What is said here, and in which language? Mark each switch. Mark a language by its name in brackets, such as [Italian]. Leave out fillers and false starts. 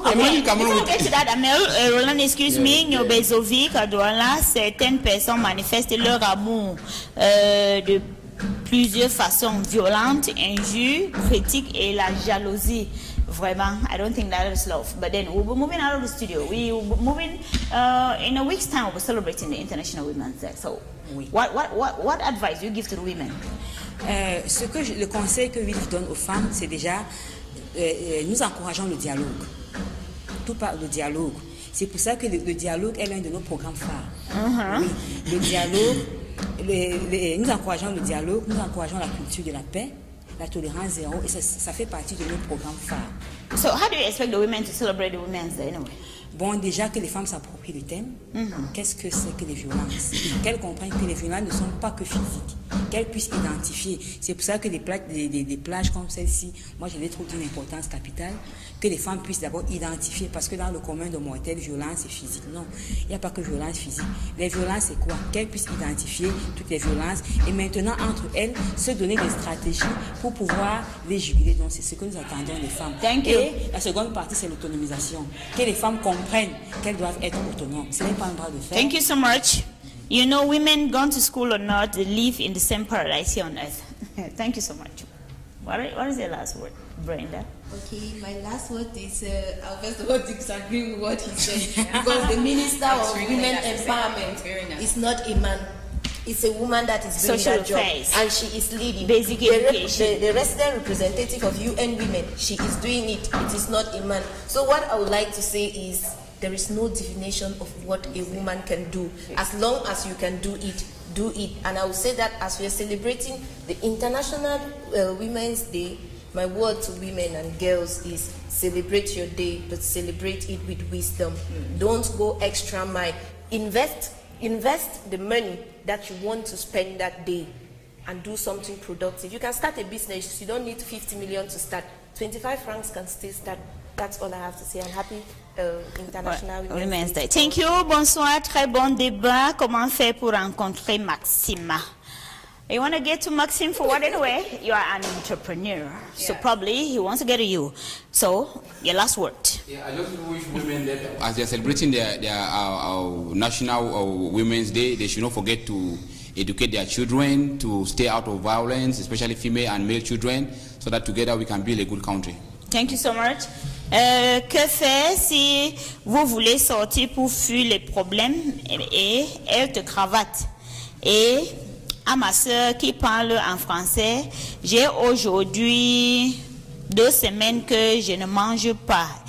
[English] Before we get to that, [French] Amel, Roland, [English] excuse me, [French] Nyobezovic, à Douala, certaines personnes manifestent leur amour de plusieurs façons violentes, injures, critiques et la jalousie. [English] Vraiment, I don't think that is love. But then we'll be moving out of the studio. We will be moving in a week's time. We'll be celebrating the International Women's Day. So, what advice do you give to the women? [French] Le conseil que Wilf donne aux femmes, c'est déjà nous encourageons le dialogue. Tout par le dialogue. C'est pour ça que le dialogue est l'un de nos programmes phares. Oui, le dialogue, nous encourageons le dialogue, nous encourageons la culture de la paix, la tolérance zéro, et ça fait partie de nos programmes phares. So how do you expect the women to celebrate the Women's Day anyway? Bon, déjà que les femmes s'approprient le thème. Qu'est-ce que c'est que les violences? Qu'elles comprennent que les violences ne sont pas que physiques. Qu'elles puissent identifier. C'est pour ça que des plages comme celle-ci, moi je les trouve d'une importance capitale, que les femmes puissent d'abord identifier, parce que dans le commun de mortels, violence est physique. Non, il n'y a pas que violence physique. Les violences, c'est quoi? Qu'elles puissent identifier toutes les violences et maintenant, entre elles, se donner des stratégies pour pouvoir les juguler. Donc, c'est ce que nous attendons des femmes. Et la seconde partie, c'est l'autonomisation. Que les femmes comprennent qu'elles doivent être autonomes. Ce n'est pas un droit de faire. [English] Thank you so much. You know, women gone to school or not, they live in the same paradise here on earth. Thank you so much. What is your last word, Brenda? Okay, my last word is, I'll first of all disagree with what he said. Because the Minister of Women Empowerment is not a man. It's a woman that is doing that job. And she is leading. Basic education. The resident representative of UN Women, she is doing it. It is not a man. So what I would like to say is, there is no definition of what a woman can do. As long as you can do it, do it. And I will say that as we are celebrating the International Women's Day, my word to women and girls is celebrate your day, but celebrate it with wisdom. Don't go extra mile. Invest the money that you want to spend that day and do something productive. You can start a business. You don't need 50 million to start. 25 francs can still start. That's all I have to say. I'm happy International Women's Day. Thank you. [French] Bonsoir. Très bon débat. Comment faire pour rencontrer Maxima? [English] You want to get to Maxime for what anyway? You are an entrepreneur. So probably he wants to get to you. So, your last word. Yeah, I just wish women that as they're celebrating their National Women's Day, they should not forget to educate their children to stay out of violence, especially female and male children, so that together we can build a good country. Thank you so much. [French] Que faire si vous voulez sortir pour fuir les problèmes et elle te cravate? Et à ma soeur qui parle en français, j'ai aujourd'hui 2 semaines que je ne mange pas.